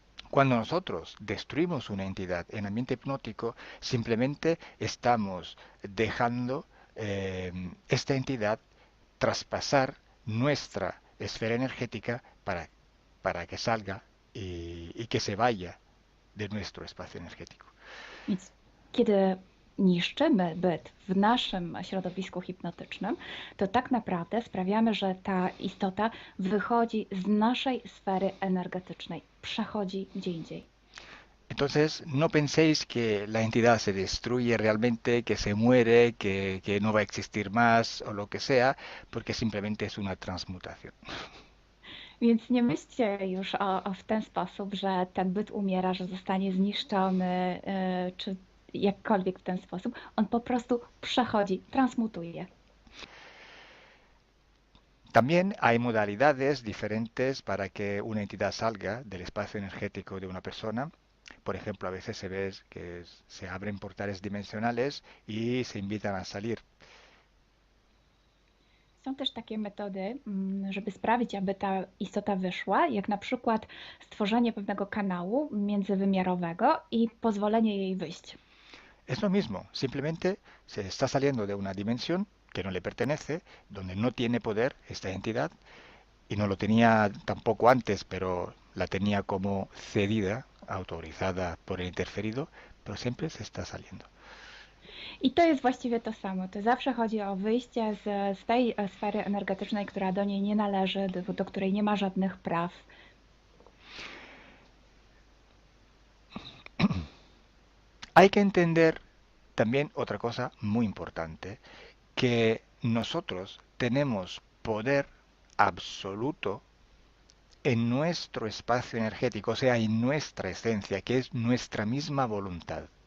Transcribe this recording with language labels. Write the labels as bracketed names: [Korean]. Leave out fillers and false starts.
[Spanish] Cuando nosotros destruimos una entidad en ambiente hipnótico, simplemente estamos dejando esta entidad traspasar nuestra esfera energética para que salga y que se vaya de nuestro espacio energético. [Polish] Więc kiedy niszczymy byt w naszym środowisku hipnotycznym, to tak naprawdę sprawiamy, że ta istota wychodzi z naszej sfery energetycznej, przechodzi gdzie indziej. [Spanish] Entonces, no penséis que la entidad se destruye realmente, que se muere, que no va a existir más o lo que sea, porque simplemente es una transmutación. [Polish] Więc nie myślcie już w ten sposób, że ten byt umiera, że zostanie zniszczony, czy jakkolwiek w ten sposób. On po prostu przechodzi, transmutuje. [Spanish] También hay modalidades diferentes para que una entidad salga del espacio energético de una persona. Por ejemplo, a veces se ve que se abren portales dimensionales y se invitan a salir. [Polish] Są też takie metody, żeby sprawić, aby ta istota wyszła, jak na przykład stworzenie pewnego kanału międzywymiarowego i pozwolenie jej wyjść. [Spanish] Es lo mismo, simplemente se está saliendo de una dimensión que no le pertenece, donde no tiene poder esta entidad, y no lo tenía tampoco antes, pero la tenía como cedida, autorizada por el interferido, pero siempre se está saliendo. [Polish] I to jest właściwie to samo. To zawsze chodzi o wyjście z tej sfery energetycznej, która do niej nie należy, do której nie ma żadnych praw. [Spanish] Hay que entender también otra cosa muy importante, que nosotros tenemos poder absoluto en nuestro espacio energético, o sea, en nuestra esencia, que es nuestra misma voluntad.